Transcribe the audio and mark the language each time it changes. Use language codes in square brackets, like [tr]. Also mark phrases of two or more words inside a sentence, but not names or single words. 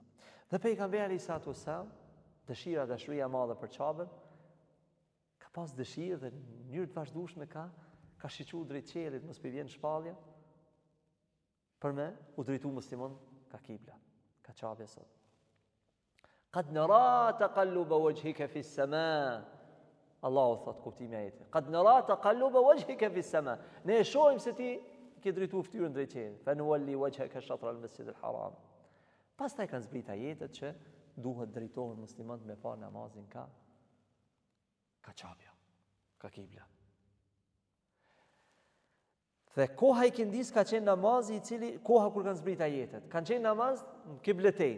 [sq] Dhe pejgamberi [ar] صلى الله عليه وسلم, [sq] dashuria e madhe për Qabën, ka pas dëshirë dhe në mënyrë të vazhdueshme ka shiqur drejt qiellit, mos pi vjen shpallja, për me u drejtu musliman ka kibla, ka Qabja sot. [ar] قد نرى تقلب وجهك في السماء. [sq] Allahu thot kuptimi i ajetit. [ar] قد نرى تقلب وجهك في السماء. [sq] Ne shohim se ti ke drejtu fytyrën drejt qiellit. [ar] فنول وجهك شطر المسجد الحرام. [sq] Pastaj kanë zbrit ajetet që duhet drejtohen muslimanët me pa namazin ka Qabja, ka kibla. Dhe koha i kindis ka qenë namazi i cili, koha kur kanë zbrit ajetet, kanë qenë namaz në kibletejn.